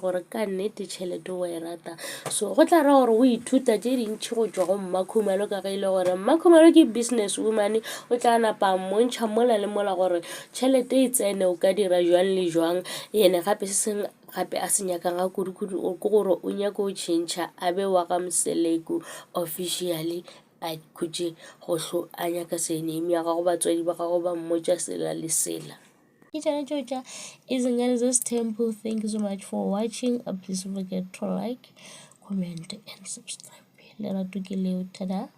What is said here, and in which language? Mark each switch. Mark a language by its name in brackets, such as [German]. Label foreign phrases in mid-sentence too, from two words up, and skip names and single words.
[Northern Sotho] gore ka nnete tšhelete o e rata so go tla ra gore o ithuta tše dintšhi go tšwa go Mmakhumalo ka ge e le gore Mmakhumalo ke [English] business woman [Northern Sotho] o tla napa mmontšha mola le mola gore tšhelete e tsene o ka dira jwang le jwang ene gape se sengwe gape a se nyakang ga kudu-kudu ke gore o nyaka o tšhentšha a be wa ga Mseleku officially a khutše go a nyaka sename ya gago batswadi ba gago ba mmotša sela le sela ke tšona tšeo tša Izingane Temple. [English] Thank you so much for watching. Please don't forget to like, comment and subscribe. [Northern Sotho] Lerato ke leo, tada.